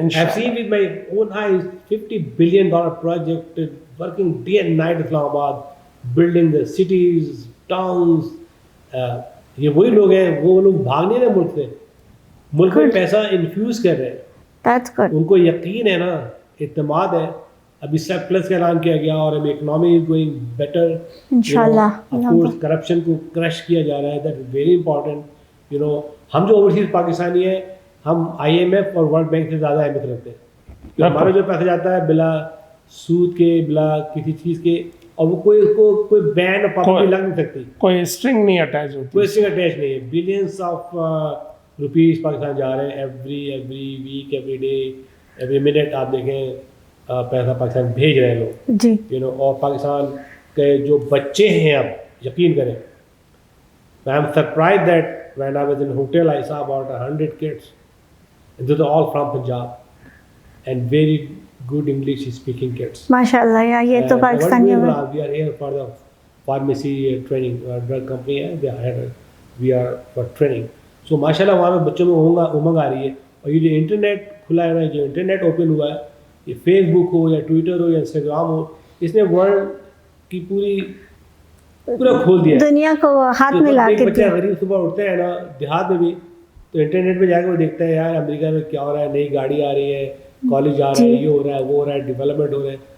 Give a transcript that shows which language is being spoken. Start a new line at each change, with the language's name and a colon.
English: I've seen with my own eyes $50 billion project working day and night in Islamabad, building the cities, towns.
Urdu: یہ وہی لوگ ہیں, وہ لوگ بھاگ نہیں رہے ملک سے, ملک میں پیسہ انفیوز کر رہے ہیں.
English: That's good.
Urdu: ان کو یقین ہے نا, اعتماد ہے. ابھی سیپ پلس کا اعلان کیا گیا اور ابھی
English: Economy is going better.
Urdu: انشاءاللہ. آف کورس کرپشن کو کرش کیا جا رہا ہے,
English: That is very important.
Urdu: ہم جو اوورسیز پاکستانی ہیں, ہم IMF اور ورلڈ بینک سے زیادہ اہمیت رکھتے ہیں. ہمارا جو پیسہ جاتا ہے بلا سود کے, بلا کسی چیز کے, اور وہ کوئی بین اور پابندی لگ نہیں سکتی, کوئی اسٹرنگ نہیں اٹیچ ہوتی, کوئی اسٹرنگ اٹیچ نہیں ہے.
English: balance of rupees
Urdu: پاکستان جا رہے ہیں
English: Every week, every day, every minute.
Urdu: آپ دیکھیں پیسہ پاکستان بھیج رہے ہیں لوگ جی. اور پاکستان کے جو بچے ہیں, اب یقین کریں,
English: I am surprised that when I was in hotel I saw about 100 kids, and these are all from Punjab and very good English speaking kids.
Urdu: ماشاءاللہ یار, یہ تو Pakistani
English: we are here for the pharmacy training, drug company ہے, they are here, we are for training.
Urdu: So ماشاءاللہ وہاں پہ بچوں میں امنگ آ رہی ہے. اور یہ جو انٹرنیٹ کھلا ہے نا, جو انٹرنیٹ اوپن ہوا ہے, یہ فیس بک ہو یا ٹویٹر ہو یا انسٹاگرام ہو, اس نے ورلڈ کی پورا کھول دیا. دنیا کو ہاتھ میں لا کے بچہ غریب صبح اٹھتے ہیں نا دیہات میں بھی, تو انٹرنیٹ پہ جا کے وہ دیکھتا ہے یار امریکہ میں کیا ہو رہا ہے, نئی گاڑی آ رہی ہے, کالج جا رہا ہے, یہ ہو رہا ہے, وہ ہو رہا ہے, ڈیولپمنٹ ہو رہا ہے.